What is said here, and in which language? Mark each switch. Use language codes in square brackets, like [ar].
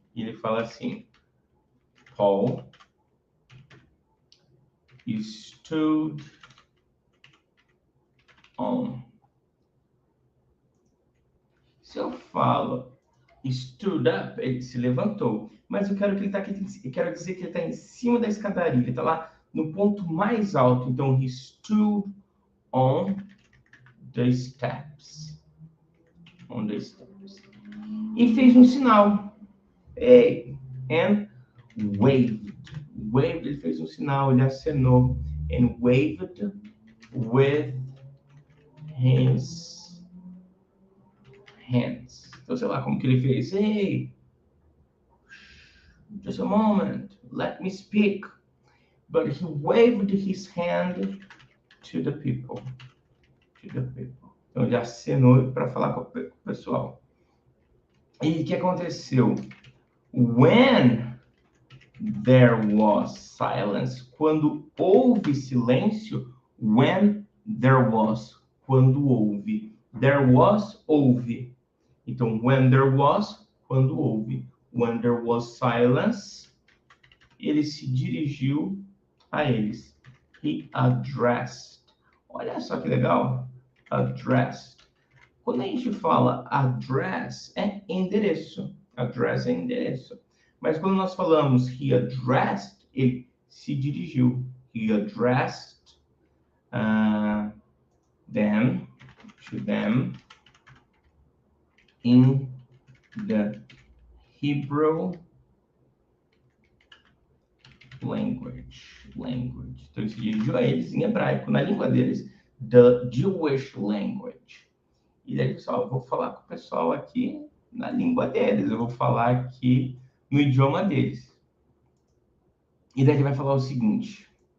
[pt] E ele fala assim, Paul [en] stood on. [pt] Se eu falo [en] stood up, [pt] ele se levantou. Mas eu quero que ele está aqui, eu quero dizer que ele está em cima da escadaria, ele está lá no ponto mais alto. Então, [en] he stood on the steps. On the steps. [pt] E fez um sinal. [en] Hey, and waved. Waved, [pt] ele fez um sinal, ele acenou. [en] And waved with his hands. [pt] Então, sei lá como que ele fez. [en] Hey, just a moment, let me speak. But he waved his hand to the people. To the people. [pt] Então, ele acenou para falar com o pessoal. E o que aconteceu? [en] When there was silence, [pt] quando houve silêncio, [en] when there was, [pt] quando houve. [en] There was, [pt] houve. Então, [en] when there was, [pt] quando houve. [en] When there was silence, [pt] ele se dirigiu a eles. [en] He addressed. [pt] Olha só que legal. Addressed. Quando a gente fala address, é endereço. Address é endereço. Mas quando nós falamos [en] he addressed, [pt] ele se dirigiu. [en] He addressed them, to them, in the Hebrew language. [pt] Então, ele se dirigiu a eles em hebraico, na língua deles, [en] the Jewish language. [pt] E daí, pessoal, eu vou falar com o pessoal aqui na língua deles, eu vou falar aqui no idioma deles. E daí ele vai falar o seguinte.